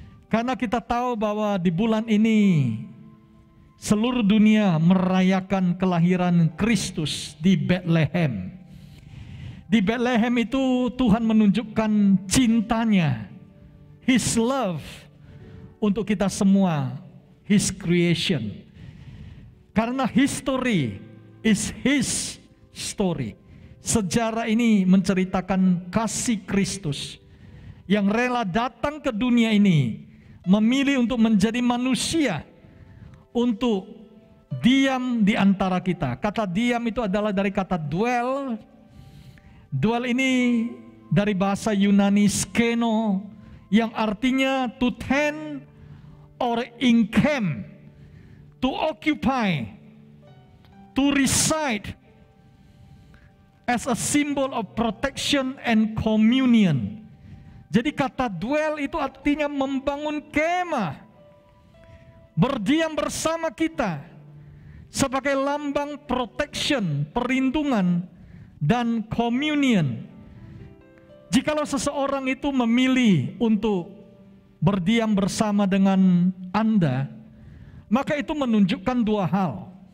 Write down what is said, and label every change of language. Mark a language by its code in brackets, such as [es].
[id] Karena kita tahu bahwa di bulan ini seluruh dunia merayakan kelahiran Kristus di Bethlehem. Di Bethlehem itu Tuhan menunjukkan cintanya, [en] His love [id] untuk kita semua, [en] His creation. Karena history is His story. [id] Sejarah ini menceritakan kasih Kristus yang rela datang ke dunia ini, memilih untuk menjadi manusia, untuk diam di antara kita. Kata diam itu adalah dari kata dwell. Dwell ini dari bahasa Yunani skeno, yang artinya [en] to tend or encamp, to occupy, to reside, as a symbol of protection and communion. [id] Jadi kata dwell itu artinya membangun kemah, berdiam bersama kita sebagai lambang protection, perlindungan, dan communion. Jikalau seseorang itu memilih untuk berdiam bersama dengan Anda, maka itu menunjukkan dua hal.